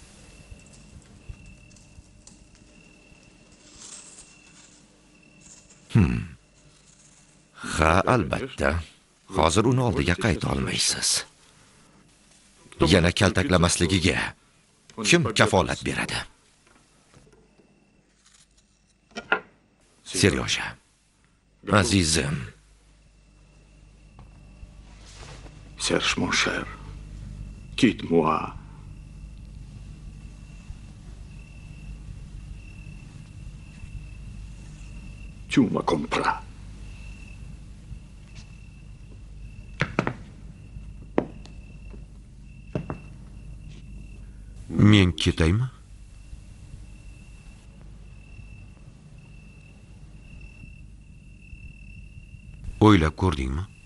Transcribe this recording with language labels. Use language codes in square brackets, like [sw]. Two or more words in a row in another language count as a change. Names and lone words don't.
[uz] Ha, albatta. Hozir uni oldiga qayta olmaysiz. Yana kaltaklamasligiga kim kafolat beradi? Seryoja, azizim. [fr] Serge, mon cher, quitte-moi. Tu me comprends. [uz] Men ketaymi? O'ylab ko'rdingmi?